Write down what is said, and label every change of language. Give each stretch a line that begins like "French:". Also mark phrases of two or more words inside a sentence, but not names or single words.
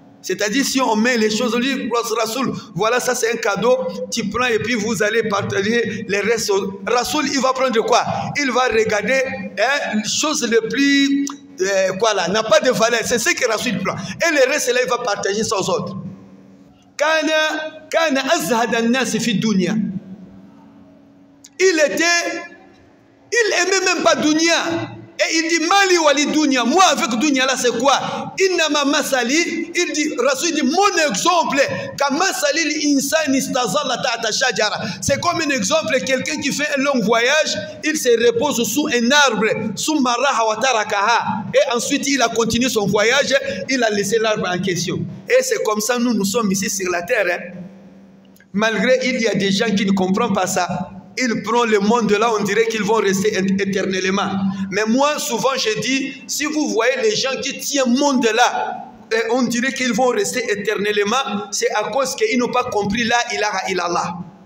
French: C'est-à-dire, si on met les choses, on dit, Rasoul, voilà, ça c'est un cadeau, tu prends et puis vous allez partager les restes. Rasoul, il va prendre quoi? Il va regarder les choses les plus, quoi là, n'a pas de valeur. C'est ce que Rasoul prend. Et le reste, là, il va partager ça aux autres.
Arabic: كان أزهد الناس في الدنيا.
French: Il aimait même pas dunya. Et il dit,
Arabic: ما لي وللدنيا,
French: moi avec dunya là c'est quoi?
Arabic: إنما مثلي,
French: il dit, Rasoul dit, mon exemple, c'est comme un exemple, quelqu'un qui fait un long voyage, il se repose sous un arbre, sous
Arabic: راح وتركها,
French: et ensuite il a continué son voyage, il a laissé l'arbre en question. Et c'est comme ça, nous sommes ici sur la terre. Hein. Malgré il y a des gens qui ne comprennent pas ça. Ils prennent le monde là, on dirait qu'ils vont rester éternellement. Mais moi, souvent, je dis, si vous voyez les gens qui tiennent le monde là, on dirait qu'ils vont rester éternellement, c'est à cause qu'ils n'ont pas compris
Arabic: لا إله إلا الله.